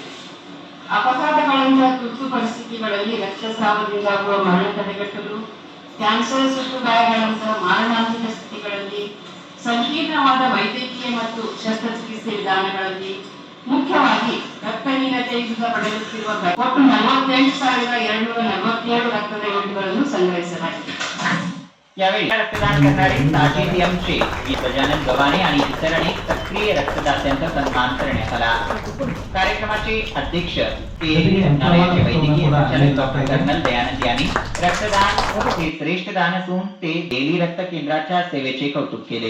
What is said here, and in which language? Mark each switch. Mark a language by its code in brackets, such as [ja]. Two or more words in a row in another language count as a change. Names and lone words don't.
[kn] ಅಪಘಾತಗಳಿಂದ ತುರ್ತು ಪರಿಸ್ಥಿತಿಗಳಲ್ಲಿ ರಕ್ತಸ್ರಾವದಿಂದಾಗುವ ಮರಣ ತಡೆಗಟ್ಟಲು, ಕ್ಯಾನ್ಸರ್ ಸುಟ್ಟು ಗಾಯಗಳಂತಹ ಮಾರಣಾಂತಿಕ ಸ್ಥಿತಿಗಳಲ್ಲಿ, ಸಂಕೀರ್ಣವಾದ ವೈದ್ಯಕೀಯ ಮತ್ತು ಶಸ್ತ್ರಚಿಕಿತ್ಸೆ ವಿಧಾನಗಳಲ್ಲಿ, ಮುಖ್ಯವಾಗಿ ರಕ್ತಹೀನತೆಯಿಂದ ಪಡೆಯುತ್ತಿರುವ ಒಟ್ಟು 48,247 ರಕ್ತದ ಯೂನಿಟ್ಗಳನ್ನು संग्रहिಸಲಾಗಿದೆ. [mr] यावेळी रक्तदान करणारे साजिद एम शेख, गजानन गव्हाणे आणि इतर अनेक सक्रिय रक्तदात्यांचा सन्मान करण्यात आला. कार्यक्रमाचे अध्यक्ष नारायणचे वैद्यकीय संचालक डॉक्टर कर्नल दयानंद यांनी रक्तदान हे श्रेष्ठ दान असून ते डेली रक्त केंद्राच्या सेवेचे कौतुक केले.